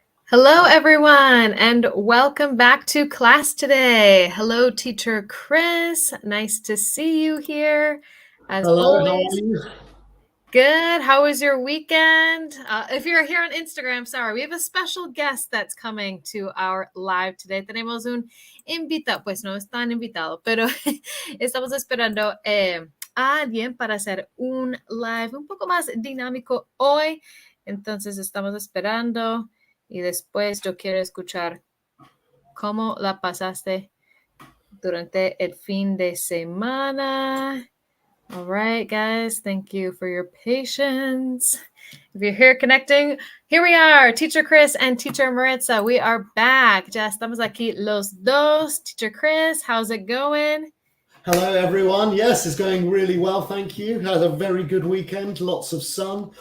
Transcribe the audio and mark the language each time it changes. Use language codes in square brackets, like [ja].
[en] Hello, everyone, and welcome back to class today. Hello, Teacher Chris. Nice to see you here. As Hello, how are always, you? good. How was your weekend? If you're here on Instagram, sorry, we have a special guest that's coming to our live today. [es] Tenemos un invitado, pues no es tan invitado, pero estamos esperando a alguien para hacer un live un poco más dinámico hoy. Entonces estamos esperando. Y después yo quiero escuchar cómo la pasaste durante el fin de semana. [en] All right, guys, thank you for your patience. If you're here connecting, here we are, Teacher Chris and Teacher Maritza. We are back. [es] Ya estamos aquí los dos. [en] Teacher Chris, how's it going? Hello, everyone. Yes, it's going really well, thank you. Had a very good weekend, lots of sun.